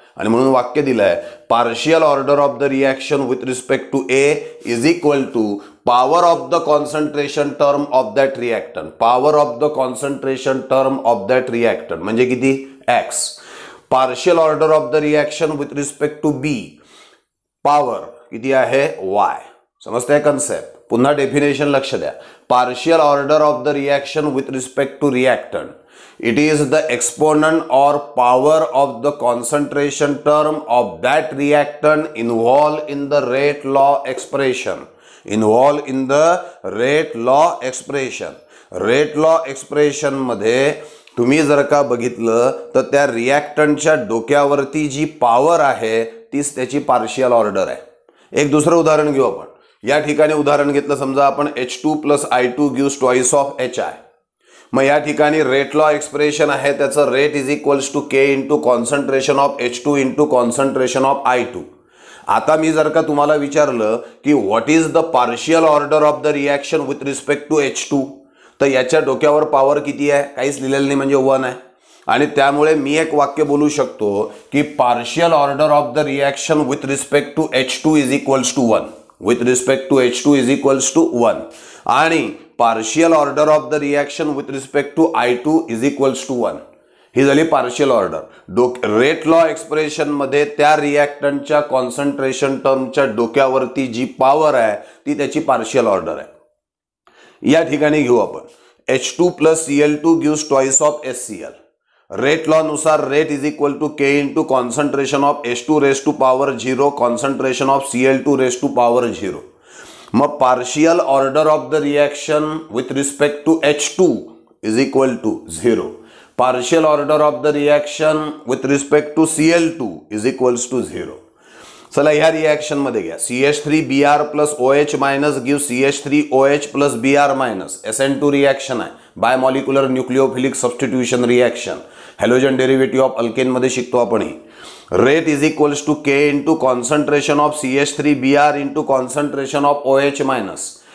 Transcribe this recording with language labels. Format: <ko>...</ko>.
<mr>आणि म्हणून वाक्य दिलंय</mr> <en>Partial order of the reaction with respect to A is equal to power of the concentration term of that reactant. Power of the concentration term of that reactant</en> <mr>म्हणजे किती?</mr> <en>X. Partial order of the reaction with respect to B power</en> <mr>किती आहे?</mr> <en>Y.</en> <mr>समजतंय concept? पुन्हा definition लक्ष द्या.</mr> <en>Partial order of the reaction with respect to reactant it is the exponent or power of the concentration term of that reactant involved in the rate law expression. Involved in the rate law expression.</en> <mr>Rate law expression मध्ये तुम्ही जर का बघितलं तर त्या रिॲक्टंटच्या डोक्यावरती जी power आहे तीच त्याची पार्शियल ऑर्डर आहे. एक दुसरं उदाहरण घेऊ आपण. या ठिकाणी उदाहरण घेतलं, समजा आपण H2 + I2 gives twice of HI. मग या ठिकाणी रेट लॉ एक्सप्रेशन आहे त्याचं</mr> <en>Rate is equals to K into concentration of H2 into concentration of I2.</en> <mr>आता मी जर का तुम्हाला विचारलं की</mr> <en>what is the partial order of the reaction with respect to H2</en> <mr>तर याच्या डोक्यावर पॉवर किती आहे? काहीच लिहिलेलं नाही, म्हणजे 1 आहे. आणि त्यामुळे मी एक वाक्य बोलू शकतो की</mr> <en>Partial order of the reaction with respect to H2 is equals to 1. With respect to H2 is equals to 1. आणि partial order of the reaction with respect to I2 is equals to 1.</en> <mr>ही झाली partial order. Rate law expression मध्ये त्या रिएक्टंटच्या concentration टर्मच्या डोक्यावरती जी power आहे ती त्याची partial order आहे. या ठिकाणी घेऊ आपण H2 plus Cl2 gives twice of HCl. Rate law नुसार</mr> <en>Rate is equal to K into concentration of H2 raise to power 0 concentration of Cl2 raise to power 0. मग partial order of the reaction with respect to H2 is equal to 0. Partial order of the reaction with respect to Cl2 is equals to 0.</en> <mr>चला ह्या reaction मध्ये घ्या.</mr> <en>CH3Br plus OH minus give CH3OH plus Br minus. SN2 reaction आहे, bimolecular nucleophilic substitution reaction.</en> <mr>Halogen derivative of alkane मध्ये शिकतो आपण ही.</mr> <en>Rate is equals to K into concentration of CH3Br into concentration of OH minus.</en>